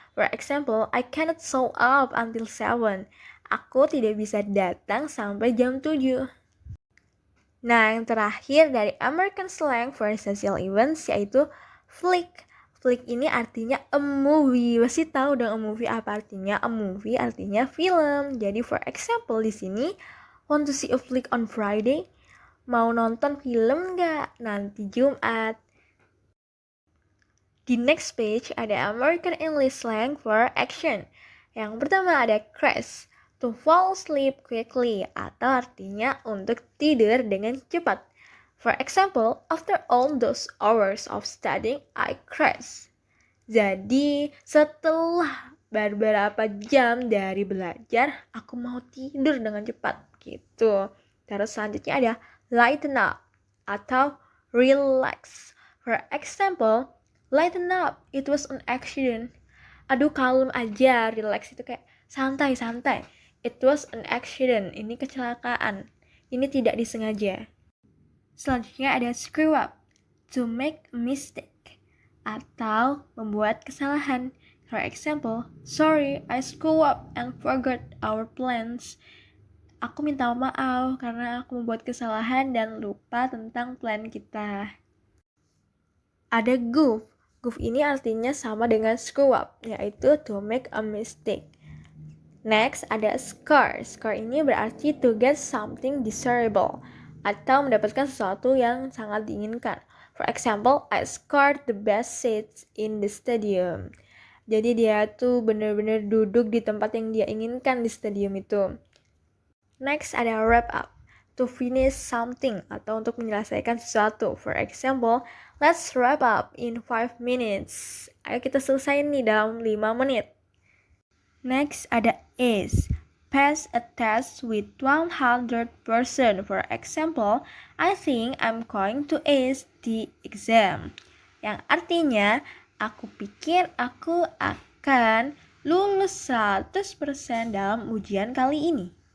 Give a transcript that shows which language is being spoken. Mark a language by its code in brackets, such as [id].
[en] For example, I cannot show up until 7. [id] Aku tidak bisa datang sampai jam 7. Nah, yang terakhir dari American slang for social events yaitu flick. Flick ini artinya a movie. Pasti tahu dong a movie apa artinya? A movie artinya film. [en] Jadi for example [id] di sini, [en] want to see a flick on Friday? [id] Mau nonton film nggak nanti Jumat? [en] Di next page ada American English slang for action. [id] Yang pertama ada crash, [en] to fall asleep quickly, [id] atau artinya untuk tidur dengan cepat. [en] For example, after all those hours of studying, I crash. [id] Jadi, setelah beberapa jam dari belajar, aku mau tidur dengan cepat gitu. Terus selanjutnya ada lighten up atau relax. [en] For example, lighten up, it was an accident. [id] Aduh, kalem aja, relax itu kayak santai-santai. [en] It was an accident, [id] ini kecelakaan. Ini tidak disengaja. Selanjutnya ada screw up, [en] to make a mistake, [id] atau membuat kesalahan. [en] For example, sorry, I screw up and forgot our plans. [id] Aku minta maaf karena aku membuat kesalahan dan lupa tentang plan kita. Ada goof. Goof ini artinya sama dengan screw up, yaitu to make a mistake. Next, ada score. Score ini berarti [en] to get something desirable, [id] atau mendapatkan sesuatu yang sangat diinginkan. [en] For example, I scored the best seats in the stadium. [id] Jadi dia tuh benar-benar duduk di tempat yang dia inginkan di stadium itu. Next, ada wrap up. [en] To finish something [id] atau untuk menyelesaikan sesuatu. [en] For example, let's wrap up in 5 minutes. [id] Ayo kita selesai nih dalam 5 menit. Next ada ace. [en] Pass a test with 100%. For example, I think I'm going to ace the exam. [id] Yang artinya, aku pikir aku akan lulus 100% dalam ujian kali ini.